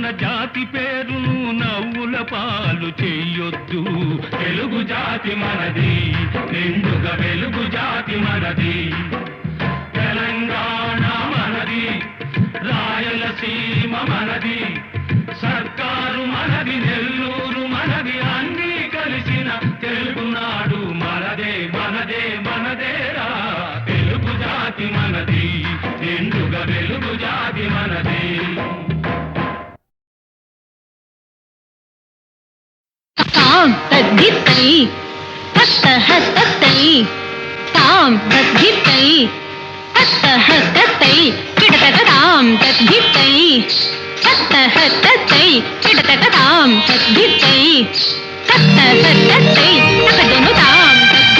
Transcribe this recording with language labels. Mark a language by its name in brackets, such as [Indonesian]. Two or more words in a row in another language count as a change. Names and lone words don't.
[Telugu] జాతి పేరును నవ్వుల పాలు చేయొద్దు తెలుగు జాతి మనది నిండుగా వెలుగు జాతి మనది తెలంగాణ మనది రాయలసీమ మనది సర్కారు మనది నెల్లూరు మనది అన్నీ కలిసిన తెలుగునాడు మనదే మనదే మనదేరా తెలుగు జాతి మనది నిండుగా వెలుగు జాతి మనది ताम तद्धितै तत्तः तत्तै ताम तद्धितै तत्तः तत्तै किडतताम तद्धितै तत्तः तत्तै किडतताम तद्धितै तत्तः तत्तै तकदनु ताम